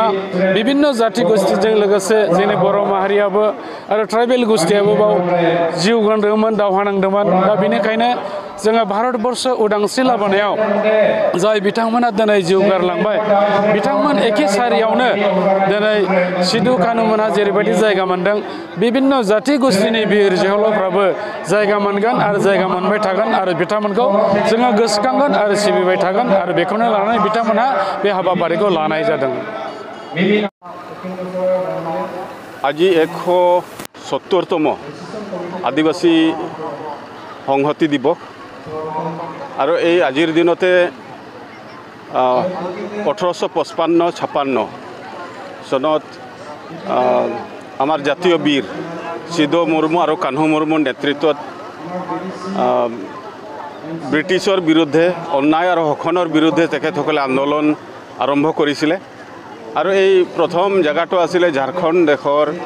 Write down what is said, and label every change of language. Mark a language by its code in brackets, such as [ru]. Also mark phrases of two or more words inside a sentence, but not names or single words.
[brx] बिभिन्न जाति गोष्ठीजों लोगोसे जोंनि बर' माहारियाबो आरो ट्राइबेल गोष्ठीयाबो बाव जिउ गारदोंमोन दावहा नांदोंमोन दा बेनिखायनो जोङो भारतबर्ष उदांस्रि लाबोनायाव जाय बिथांमोना दिनै जिउ गारलांबाय बिथांमोन एखे सारियावनो दिनै सिधु कान्हुमोनहा जेरैबायदि जायगा मोनदों बिभिन्न जाति गोष्ठीनि बिर जोहोलावफ्राबो जायगा मोनगोन आरो जायगा मोनबाय थागोन आरो बिथांमोनखौ जोङो गोसोखांगोन आरो सिबिबाय थागोन आरो बेखौनो लानानै बिथांमोनहा बे हाबाफारिखौ लानाय जादों। [as] আজি 170তম আদিবাসী সংহতি দিৱস আৰু এই আজিৰ দিনতে 1855-56 চনত আমাৰ জাতীয় বীৰ সিধু মুৰ্মু আৰু কান্হু মুৰ্মুৰ নেতৃত্বত ব্ৰিটিছৰ বিৰুদ্ধে অন্যায় আৰু শোষণৰ বিৰুদ্ধে তেখেতসকলে আন্দোলন আৰম্ভ কৰিছিলে আৰু এই প্ৰথম জায়গাটো আছিল ঝাৰখণ্ড দেশৰ